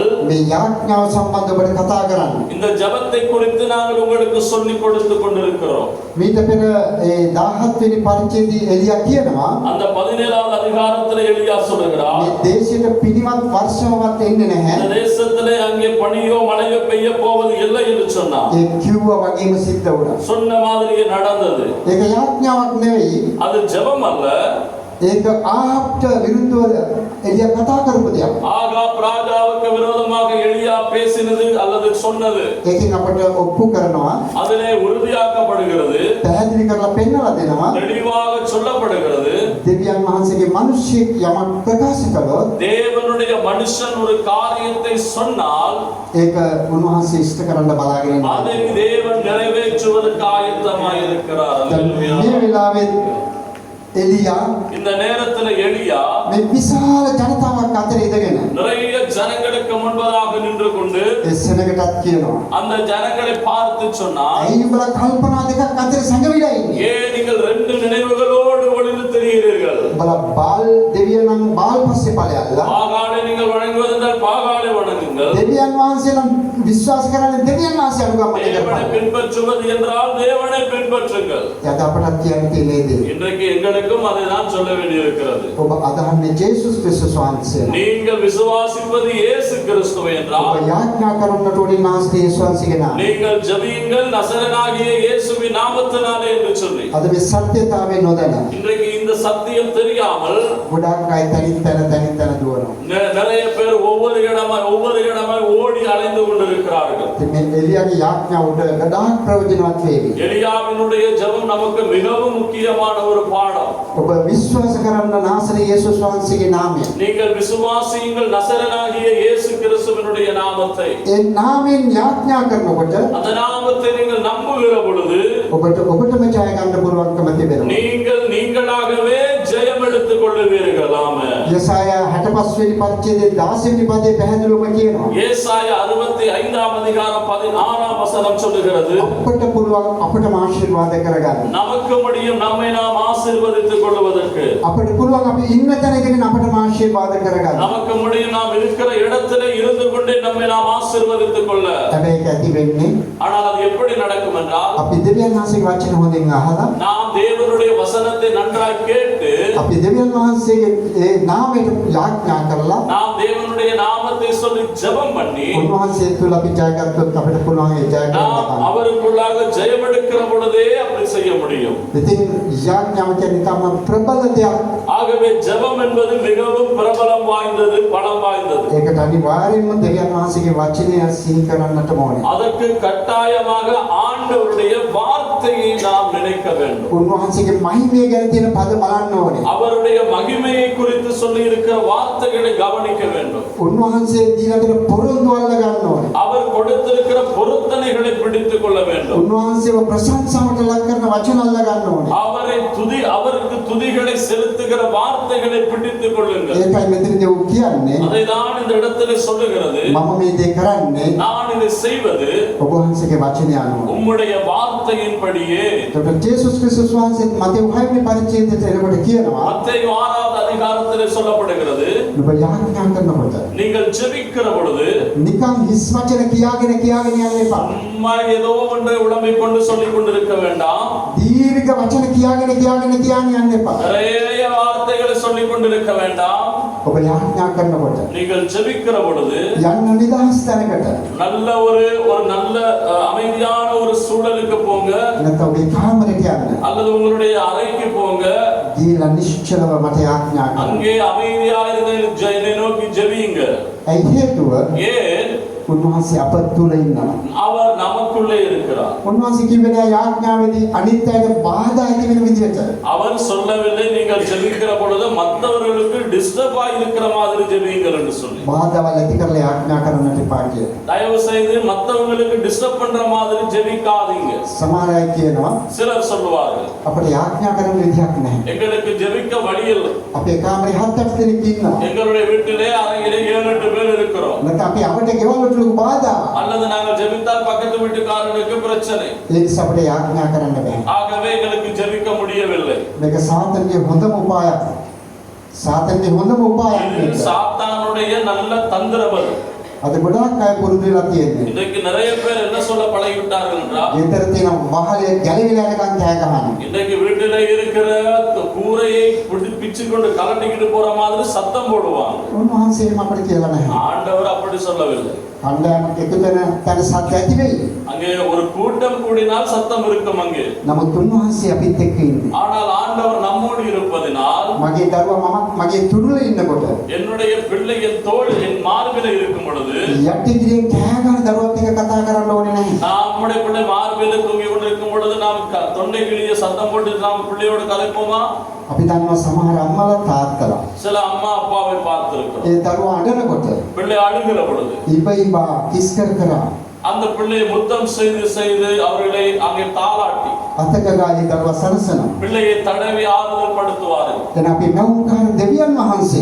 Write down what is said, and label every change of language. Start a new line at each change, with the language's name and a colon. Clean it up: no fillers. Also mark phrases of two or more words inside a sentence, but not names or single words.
Sinhala: මේ යාඥාව සම්බන්ධව ඔබට කතා කරන්නේ.
Tamil: இந்த ஜெபத்தை குறித்து நாங்கள் உங்களுக்கு சொல்லிக் கொடுத்து கொண்டிருக்கிறோம்.
Sinhala: මීට පෙර ඒ 17 වෙනි පරිච්ඡේදයේ එලියා කියනවා
Tamil: அந்த 17வது அதிகாரத்தில் எலியா சொல்லுகிறார்,
Sinhala: මේ දේශයට පිළිවත් වර්ෂාවක් එන්නේ නැහැ.
Tamil: இந்த தேசத்திலே அங்கே பனியோ மழையோ பெய்ய போவது இல்லை என்று சொன்னார்.
Sinhala: ඒ කිව්වා වගේම සිද්ධ වුණා.
Tamil: சொன்ன மாதிரியே நடந்தது.
Sinhala: ඒක යාඥාවක් නෙවෙයි.
Tamil: அது ஜெபம் அல்ல,
Sinhala: ඒක ආහාබ්ට විරුද්ධව එලියා කතා කරපු දෙයක්.
Tamil: ஆகாப் ராஜாவுக்கு விரோதமாக எலியா பேசினது அல்லது சொன்னது
Sinhala: ඒකෙන් අපට ඔප්පු කරනවා,
Tamil: அதிலே உறுதியாக்கப்படுகிறது,
Sinhala: පැහැදිලි කරලා පෙන්වලා දෙනවා.
Tamil: தெளிவாக சொல்லப்படுகிறது.
Sinhala: දෙවියන් වහන්සේගේ මිනිස්සෙක් යමක් ප්‍රකාශ කළොත්
Tamil: தேவனுடைய மனுஷன் ஒரு காரியத்தை சொன்னால்
Sinhala: ඒක උන්වහන්සේ ඉෂ්ට කරන්න බලාගෙන
Tamil: அதை
Sinhala: ඉන්නවා.
Tamil: தேவன் நிறைவேற்றுவதற்கு ஆயத்தமாய் இருக்கிறார்.
Sinhala: මේ වෙලාවේ එලියා
Tamil: இந்த நேரத்துல எலியா
Sinhala: මේ විශාල ජනතාවක් අතර ඉඳගෙන
Tamil: நிறைய ஜனங்களுக்கு முன்பதாக நின்று கொண்டு
Sinhala: ඒ සෙනගටත් කියනවා,
Tamil: அந்த ஜனங்களை பார்த்து சொன்னார்,
Sinhala: ඇයි උඹලා කල්පනා දෙකක් අතර සංගවිලා ඉන්නේ?
Tamil: ஏன் நீங்கள் ரெண்டு நினைவுகளோடு ஒளிந்து தெரிகிறீர்கள்?
Sinhala: උඹලා බාල් දෙවියන් නම් බාල් පස්සේ ඵලයල්ලා,
Tamil: பாகாலை நீங்கள் வணங்குவதென்றால் பாகாலை வணங்குங்கள்,
Sinhala: දෙවියන් වහන්සේ නම් විශ්වාස කරන්නේ දෙවියන් වහන්සේ අනුගමනය
Tamil: தேவனை
Sinhala: කරපන්.
Tamil: பின்பற்றுவது என்றால் தேவனை பின்பற்றுங்கள்.
Sinhala: යද අපටත් කියන්න තියෙන්නේ දේ.
Tamil: இன்றைக்கு எங்களுக்கும் அதை தான் சொல்ல வேண்டியிருக்கிறது.
Sinhala: ඔබ අදහන්නේ ජේසුස් ක්‍රිස්තුස් වහන්සේ.
Tamil: நீங்கள் விசுவாசிப்பது இயேசு கிறிஸ்துவை
Sinhala: ඔබ
Tamil: என்றால்
Sinhala: යාඥා කරන්නට ඕනේ නාස්ති යේසුස් වහන්සේගේ නාමයෙන්.
Tamil: நீங்கள் ஜெபியுங்கள் நசரனாகிய இயேசுவின் நாமத்தினாலே என்று சொல்லி.
Sinhala: අද මේ සත්‍යතාවය නොදැන
Tamil: இன்றைக்கு இந்த சத்தியம் தெரியாமல்
Sinhala: ගොඩාක් අය තනින් තන දුවනවා.
Tamil: நிறைய பேர் ஒவ்வொரு இடமாய் ஓடி அலைந்து கொண்டிருக்கிறார்கள்.
Sinhala: ඉතින් මේ එලියාගේ යාඥා උඩ ගොඩාක් ප්‍රයෝජනවත් වේවි.
Tamil: எலியாவினுடைய ஜெபம் நமக்கு மிகவும் முக்கியமான ஒரு பாடம்.
Sinhala: ඔබ විශ්වාස කරන්න නාසරේ යේසුස් වහන්සේගේ නාමයෙන්.
Tamil: நீங்கள் விசுவாசியுங்கள் நசரனாகிய இயேசு கிறிஸ்துவினுடைய நாமத்தை.
Sinhala: ඒ නාමයෙන් යාඥා කරනකොට
Tamil: அந்த நாமத்தை நீங்கள் நம்புகிற பொழுது
Sinhala: ඔබටම ජය ගන්න පුළුවන්කම තිබෙනවා.
Tamil: நீங்களாகவே ஜெயம் எடுத்துக் கொள்ளுவீர்கள். ஆமென்.
Sinhala: යසායා 65 වෙනි පරිච්ඡේදයේ 10 වෙනි පදේ පැහැදිලිවම කියනවා.
Tamil: ஏசாயா 65ஆம் அதிகாரம் 16ஆம் வசனம் சொல்லுகிறது,
Sinhala: අපට පුළුවන් අපටම ආශිර්වාද කරගන්න.
Tamil: நமக்கு முடியும் நம்மை நாம் ஆசீர்வதித்துக் கொள்வதற்கு.
Sinhala: අපට පුළුවන් අපි ඉන්න තැන ඉඳගෙන අපටම ආශිර්වාද කරගන්න.
Tamil: நமக்கு முடியும் நாம் இருக்கிற இடத்திலே இருந்து கொண்டே நம்மை நாம் ஆசீர்வதித்துக் கொள்ள.
Sinhala: හැබැයි ඒක ඇති වෙන්නේ
Tamil: ஆனால் அது எப்படி நடக்கும் என்றால்
Sinhala: අපි දෙවියන් වහන්සේගේ වචන හොඳින් අහලා
Tamil: நாம் தேவனுடைய வசனத்தை நன்றாய் கேட்டு
Sinhala: අපි දෙවියන් වහන්සේගේ ඒ නාමයට යාඥා කරලා
Tamil: நாம் தேவனுடைய நாமத்தை சொல்லி ஜெபம் பண்ணி
Sinhala: උන්වහන්සේ තුල අපි ජයගත්තොත් අපිට පුළුවන් ඒ ජය
Tamil: நாம்
Sinhala: ගන්න.
Tamil: அவருக்குள்ளாக ஜெயம் எடுக்கிற பொழுதே அப்படி செய்ய முடியும்.
Sinhala: ඉතින් යාඥාව කියන්නේ තම ප්‍රබල දෙයක්.
Tamil: ஆகவே ஜெபம் என்பது மிகவும் பிரபலம் வாய்ந்தது, பலம் வாய்ந்தது.
Sinhala: ඒකට අනිවාර්යයෙන්ම දෙවියන් වහන්සේගේ වචනය සිහි කරන්නට ඕනේ.
Tamil: அதற்கு கட்டாயமாக ஆண்டவருடைய வார்த்தையை நாம் நினைக்க வேண்டும்.
Sinhala: උන්වහන්සේගේ මහිමය ගැන තියෙන පද බලන්න ඕනේ.
Tamil: அவருடைய மகிமையை குறித்து சொல்லி இருக்கிற வார்த்தைகளை கவனிக்க வேண்டும்.
Sinhala: උන්වහන්සේ දීලා තියෙන පොරොන්දු අල්ල ගන්න ඕනේ.
Tamil: அவர் கொடுத்திருக்கிற பொருத்தனைகளை பிடித்துக் கொள்ள வேண்டும்.
Sinhala: උන්වහන්සේව ප්‍රශංසාවට ලක් කරන වචන අල්ල ගන්න ඕනේ.
Tamil: அவருக்கு துதிகளை செலுத்துகிற வார்த்தைகளை பிடித்துக் கொள்ளுங்கள்.
Sinhala: ඒකයි මෙතනදී ඔව් කියන්නේ
Tamil: அதை தான் இந்த இடத்துல சொல்லுகிறது,
Sinhala: මම මේ දේ කරන්නේ
Tamil: நான் இதை செய்வது
Sinhala: ඔබ වහන්සේගේ වචනය අනුව.
Tamil: உம்முடைய வார்த்தையின்படியே.
Sinhala: ඒකට ජේසුස් ක්‍රිස්තුස් වහන්සේ මතෙව් 6 වෙනි පරිච්ඡේදයට එනකොට කියනවා
Tamil: மத்தேயு 6வது அதிகாரத்திலே சொல்லப்படுகிறது,
Sinhala: ඔබ යාඥා කරනකොට
Tamil: நீங்கள் ஜெபிக்கிற பொழுது
Sinhala: නිකන් හිස් වචන කියාගෙන යන්න එපා.
Tamil: சும்மா ஏதோ ஒன்றை உடம்பை கொண்டு சொல்லிக் கொண்டிருக்க வேண்டாம்.
Sinhala: දීර්ඝ වචන කියාගෙන යන්න එපා.
Tamil: நிறைய வார்த்தைகளை சொல்லிக் கொண்டிருக்க வேண்டாம்.
Sinhala: ඔබ යාඥා කරනකොට
Tamil: நீங்கள் ஜெபிக்கிற பொழுது
Sinhala: යන්න නිදහස් තැනකට
Tamil: நல்ல ஒரு நல்ல அமைதியான ஒரு சூழலுக்கு போங்க,
Sinhala: නැත්නම් ඔබේ කාමරයට යන්න.
Tamil: அல்லது உங்களுடைய அறைக்கு போங்க.
Sinhala: ගිහිල්ලා නිශ්චලව මට යාඥා කරන්න.
Tamil: அங்கே அமைதியா இருந்து என்னை நோக்கி ஜெபியுங்க.
Sinhala: ඇයි හේතුව?
Tamil: ஏன்?
Sinhala: උන්වහන්සේ අප තුල ඉන්නවා.
Tamil: அவர் நமக்குள்ளே இருக்கிறார்.
Sinhala: උන්වහන්සේ කිව්වේ යාඥාවේදී අනිත් අයට බාධා ඇති වෙන විදිහට.
Tamil: அவர் சொல்லவில்லை நீங்கள் ஜெபிக்கிற பொழுது மற்றவர்களுக்கு டிஸ்டர்ப் இருக்கிற மாதிரி ஜெபியுங்கள் என்று சொல்லி.
Sinhala: බාධාවල් ඇති කරලා යාඥා කරන්නට එපා කියලා.
Tamil: தயவு செய்து மற்றவங்களுக்கு டிஸ்டர்ப் பண்ற மாதிரி ஜெபிக்காதீங்க.
Sinhala: සමහර අය කියනවා
Tamil: சிலர் சொல்லுவார்கள்,
Sinhala: අපිට යාඥා කරන්න විදිහක් නැහැ.
Tamil: எங்களுக்கு ஜெபிக்க வழி இல்லை.
Sinhala: අපේ කාමරේ 7-8 දෙනෙක් ඉන්නවා.
Tamil: எங்களுடைய வீட்டிலே அறையிலே 7-8 பேர் இருக்கிறோம்.
Sinhala: නැත්නම් අපි අපිට ගෙවල් වලට ලොකු බාධා.
Tamil: அல்லது நாங்கள் ஜெபித்தால் பக்கத்து வீட்டுக்காரனுக்கு பிரச்சனை.
Sinhala: ඒ නිසා අපිට යාඥා කරන්න බෑ.
Tamil: ஆகவே எங்களுக்கு ஜெபிக்க முடியவில்லை.
Sinhala: මේක සාතන්ගේ හොඳම උපායක්. සාතන්ගේ හොඳම උපායක්
Tamil: இது
Sinhala: මේක.
Tamil: சாத்தானுடைய நல்ல தந்திரம் அது.
Sinhala: අද ගොඩාක් අය පුරුදු වෙලා තියෙන්නේ.
Tamil: இன்றைக்கு நிறைய பேர் என்ன சொல்ல பழகிவிட்டார்கள் என்றால்,
Sinhala: ගෙදර තියෙන වහලේ ගැලවිලා යනකම් කෑ ගහනවා.
Tamil: இன்றைக்கு வீட்டிலே இருக்கிற கூரையை பிச்சு கொண்டு கலட்டிக்கிட்டு போற மாதிரி சத்தம் போடுவாங்க.
Sinhala: උන්වහන්සේම අපිට කියලා නැහැ.
Tamil: ஆண்டவர் அப்படி சொல்லவில்லை.
Sinhala: කණ්ඩායමක් එකතු වෙන තැන සත්‍ය ඇති වෙයි.
Tamil: அங்கே ஒரு கூட்டம் கூடினால் சத்தம் இருக்கும் அங்கே.
Sinhala: නමුත් උන්වහන්සේ අපිත් එක්ක ඉන්නේ.
Tamil: ஆனால் ஆண்டவர் நம்மோடு இருப்பதினால்
Sinhala: මගේ දරුවා මමත් මගේ තුරුලේ ඉන්නකොට
Tamil: என்னுடைய பிள்ளை என் தோள் என் மார்பில் இருக்கும் பொழுது
Sinhala: යටිගිරියෙන් කෑ ගන්න දරුවත් එක්ක කතා කරන්න ඕනේ නැහැ.
Tamil: நம்முடைய பிள்ளை மார்பில் தூங்கி கொண்டிருக்கும் பொழுது நாம் தொண்டை கிளிய சத்தம் போட்டு நாம் பிள்ளையோடு கதைப்போமா?
Sinhala: අපි දන්නවා සමහර අම්මලා තාත්තලා
Tamil: சில அம்மா அப்பாவை பார்த்திருக்கிறோம்.
Sinhala: ඒ දරුවා අඬනකොට
Tamil: பிள்ளை அழுகிற பொழுது
Sinhala: ඉබයිබා කිස් කර කර
Tamil: அந்த பிள்ளையை முத்தம் செய்து செய்து அவர்களை அங்கே தாளாட்டி
Sinhala: අතක ගාලේ දරුවා සනසනවා.
Tamil: பிள்ளையை தடவி ஆறுதல் படுத்துவார்கள்.
Sinhala: දැන් අපි මෞංකාර දෙවියන් වහන්සේ